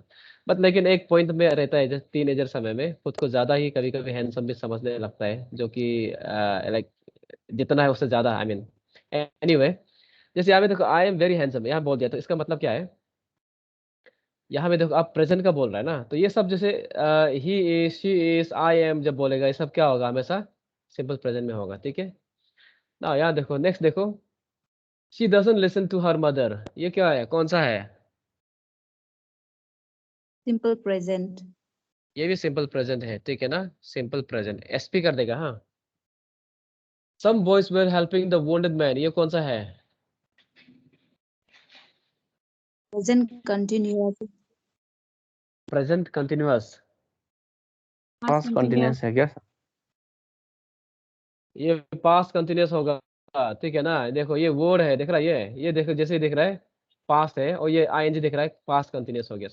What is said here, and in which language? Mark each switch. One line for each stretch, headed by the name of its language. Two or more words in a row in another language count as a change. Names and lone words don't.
Hindi: बट लेकिन एक पॉइंट में रहता है, जैसे टीनेजर समय में खुद को ज्यादा ही कभी कभी हैंडसम भी समझने लगता है, जो कि लाइक जितना है उससे ज्यादा,
English: I mean.
Hindi: एनीवे, जैसे यहाँ पे देखो,
English: I am very handsome,
Hindi: यहाँ बोल दिया तो इसका मतलब क्या है? यहाँ पे देखो, आप प्रेजेंट का बोल रहा है ना, तो ये सब जैसे ही
English: is, she is, I am
Hindi: जब बोलेगा, ये सब क्या होगा? हमेशा
English: simple present
Hindi: में होगा, ठीक है ना? यहाँ देखो, नेक्स्ट देखो,
English: she doesn't listen to her mother,
Hindi: ये क्या है, कौन सा है?
English: Simple present.
Hindi: ये भी
English: simple present
Hindi: है, ठीक है ना?
English: simple present,
Hindi: एसपी कर देगा। हाँ,
English: some boys were helping the wounded man,
Hindi: ये कौन सा है?
English: Present continuous. present continuous, past continuous
Hindi: है क्या सर? ये
English: past continuous
Hindi: होगा, ठीक है ना? देखो, ये वर्ड है, दिख रहा है? ये देखो, जैसे ही दिख रहा है पास्ट है, और ये आईएनजी दिख रहा है,
English: past continuous
Hindi: हो गया।